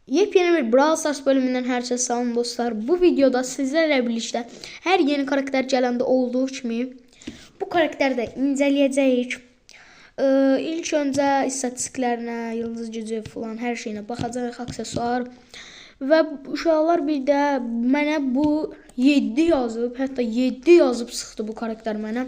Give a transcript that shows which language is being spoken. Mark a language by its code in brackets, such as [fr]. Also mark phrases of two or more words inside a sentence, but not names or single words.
[tr] Yepyeni bir Brawl Stars bölümünden herkese salam dostlar. [az] Bu videoda sizlerle birlikte her yeni karakter gələndə olduğu kimi bu karakteri də incələyəcəyik. İlk öncə istatistiklərinə, yıldız gücü falan hər şeyinə baxacağıq, aksesuar. Və uşaqlar bir də mənə bu 7 yazıb, hətta 7 yazıb sıxdı bu karakter mənə.